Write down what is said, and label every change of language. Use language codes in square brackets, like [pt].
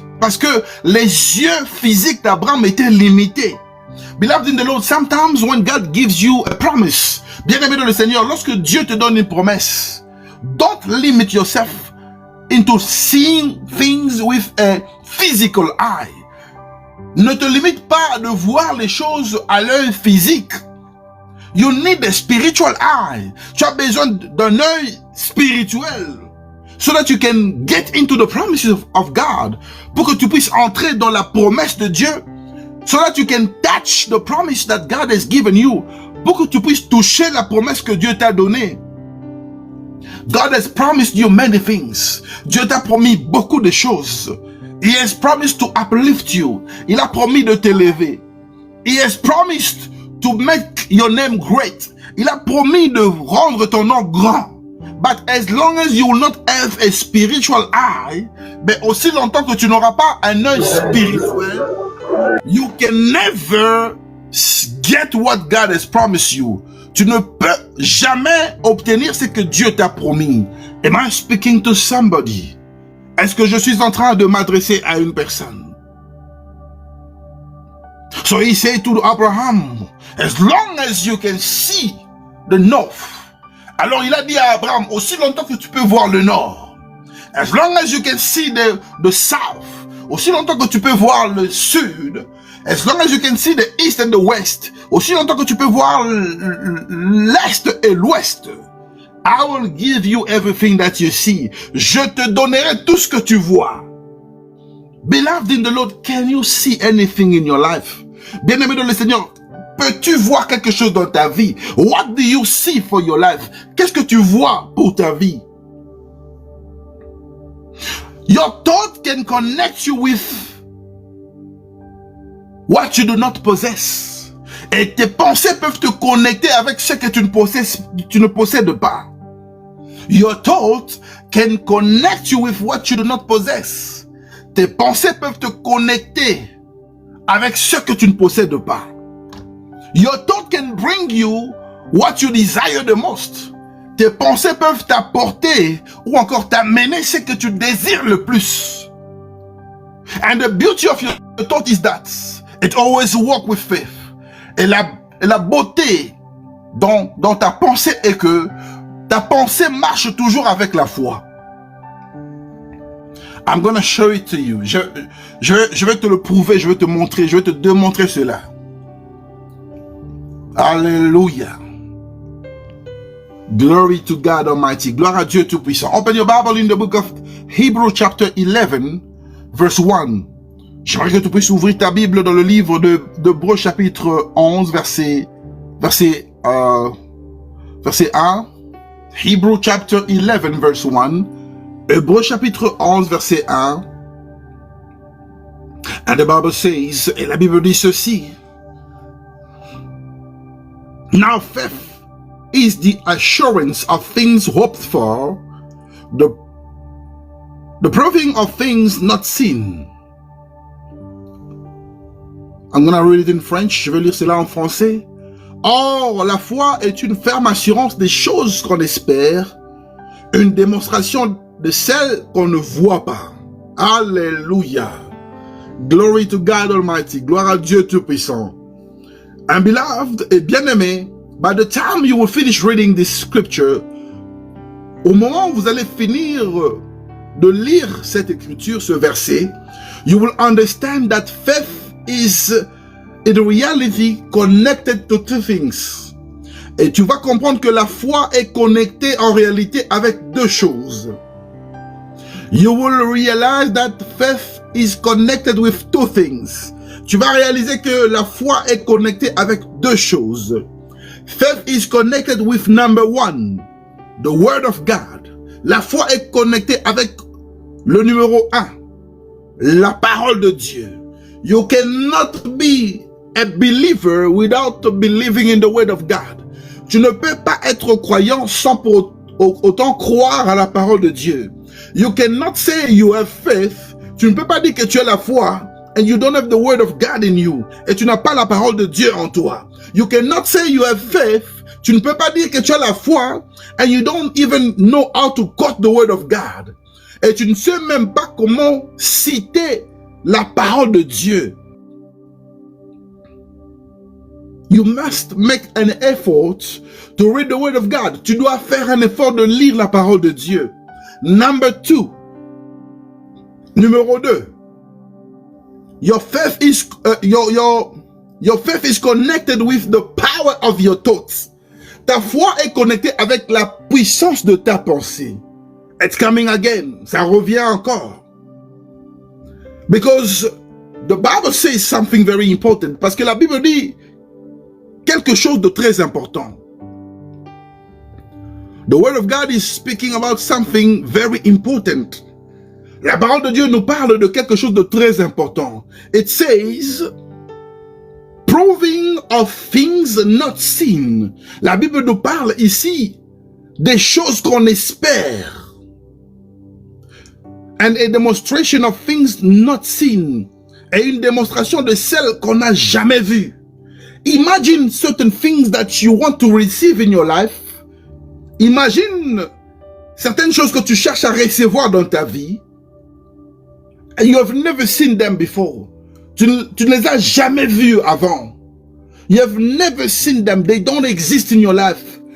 [fr] Parce que les yeux physiques d'Abraham étaient limités. [en] Beloved in the Lord, sometimes when God gives you a promise, [fr] bien-aimé dans le Seigneur, lorsque Dieu te donne une promesse, [en] don't limit yourself into seeing things with a physical eye. [fr] Ne te limite pas de voir les choses à l'œil physique. [en] You need a spiritual eye. [fr] Tu as besoin d'un œil spirituel. [en] So that you can get into the promises of God. [fr] Pour que tu puisses entrer dans la promesse de Dieu. [en] So that you can touch the promise that God has given you. [fr] Pour que tu puisses toucher la promesse que Dieu t'a donnée. [en] God has promised you many things. [fr] Dieu t'a promis beaucoup de choses. [en] He has promised to uplift you. [fr] Il a promis de t'élever. [en] He has promised to make your name great. [fr] Il a promis de rendre ton nom grand. [en] But as long as you will not have a spiritual eye, [fr] mais aussi longtemps que tu n'auras pas un œil spirituel, [en] you can never get what God has promised you. [fr] Tu ne peux jamais obtenir ce que Dieu t'a promis. [en] Am I speaking to somebody? [fr] Est-ce que je suis en train de m'adresser à une personne? [en] So he said to Abraham, as long as you can see the north. [fr] Alors il a dit à Abraham, aussi longtemps que tu peux voir le nord. [en] As long as you can see the south. [fr] Aussi longtemps que tu peux voir le sud. [en] As long as you can see the east and the west. [fr] Aussi longtemps que tu peux voir l'est et l'ouest. [en] I will give you everything that you see. [fr] Je te donnerai tout ce que tu vois. [en] Beloved in the Lord, can you see anything in your life? [fr] Bien-aimé dans le Seigneur, peux-tu voir quelque chose dans ta vie? [en] What do you see for your life? [fr] Qu'est-ce que tu vois pour ta vie? [en] Your thought can connect you with what you do not possess. [fr] Et tes pensées peuvent te connecter avec ce que tu ne possèdes pas. [en] Your thought can connect you with what you do not possess. [fr] Tes pensées peuvent te connecter avec ce que tu ne possèdes pas. [en] Your thought can bring you what you desire the most. [fr] Tes pensées peuvent t'apporter ou encore t'amener ce que tu désires le plus. [en] And the beauty of your thought is that it always walks with faith. [fr] Et la beauté dans ta pensée est que ta pensée marche toujours avec la foi. [en] I'm going to show it to you. [fr] Je vais te le prouver, je vais te montrer, je vais te démontrer cela. Alléluia. [en] Glory to God Almighty. [fr] Gloire à Dieu Tout-Puissant. [en] Open your Bible in the book of Hebrews chapter 11, verse 1. [fr] J'aimerais que tu puisses ouvrir ta Bible dans le livre d'Hébreux chapitre 11, verset 1. [en] Hebrews chapter 11, verse 1. [fr] Hébreux chapitre 11, verset 1. [en] And the Bible says, [fr] et la Bible dit ceci. [en] Now faith is the assurance of things hoped for, the proving of things not seen. I'm going to read it in French. [fr] Je vais lire cela en français. Or, la foi est une ferme assurance des choses qu'on espère, une démonstration de celles qu'on ne voit pas. [en] Alléluia. Glory to God Almighty. [fr] Gloire à Dieu Tout-Puissant. [en] And beloved, [fr] et bien-aimé, [en] by the time you will finish reading this scripture, [fr] au moment où vous allez finir de lire cette écriture, ce verset, [en] you will understand that faith is in reality connected to two things. [fr] Et tu vas comprendre que la foi est connectée en réalité avec deux choses. [en] You will realize that faith is connected with two things. [fr] Tu vas réaliser que la foi est connectée avec deux choses. [en] Faith is connected with number one, the word of God. [fr] La foi est connectée avec le numéro 1, la parole de Dieu. [en] You cannot be a believer without believing in the word of God. [fr] Tu ne peux pas être croyant sans pour autant croire à la parole de Dieu. [en] You cannot say you have faith. [fr] Tu ne peux pas dire que tu as la foi [en] and you don't have the word of God in you. [fr] Et tu n'as pas la parole de Dieu en toi. [en] You cannot say you have faith. [fr] Tu ne peux pas dire que tu as la foi [en] and you don't even know how to quote the word of God. [fr] Et tu ne sais même pas comment citer la parole de Dieu. [en] You must make an effort to read the word of God. [fr] Tu dois faire un effort de lire la parole de Dieu. [en] Number 2. [fr] Numéro 2. [en] your faith is your faith is connected with the power of your thoughts. [fr] Ta foi est connectée avec la puissance de ta pensée. [en] It's coming again. [fr] Ça revient encore. [en] Because the Bible says something very important. [fr] Parce que la Bible dit quelque chose de très important. [en] The Word of God is speaking about something very important. [fr] La parole de Dieu nous parle de quelque chose de très important. [en] It says, proving of things not seen. [fr] La Bible nous parle ici des choses qu'on espère. [en] And a demonstration of things not seen. [fr] Et une démonstration de celles qu'on n'a jamais vues. [en] Imagine certain things that you want to receive in your life. [fr] Imagine certaines choses que tu cherches à recevoir dans ta vie. [en] And you have never seen them before. [fr] Tu ne les as jamais vues avant. [en] You have never seen them. They don't exist in your life.